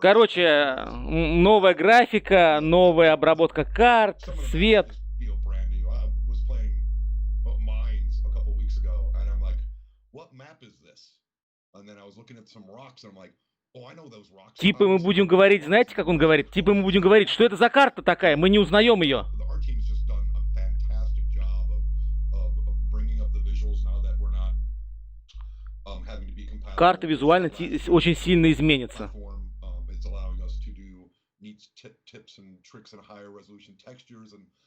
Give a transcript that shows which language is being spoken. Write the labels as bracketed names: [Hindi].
[Russian] Короче, новая графика, новая обработка карт, [English] some of the [Russian] свет. [English] maps just feel brand new. I was playing Mines a couple weeks ago, and I'm like, what map is this? And then I was looking at some rocks, and I'm like, oh, I know those rocks. [Russian] Типа мы будем говорить, знаете, как он говорит? Типа мы будем говорить, что это за карта такая, мы не узнаем ее. [English] Our team's just done a fantastic job of bringing up the visuals now that we're not having to be compatible. [Russian] Карта визуально очень сильно изменится. [English] It's allowing us to do neat tips and tricks and higher resolution textures and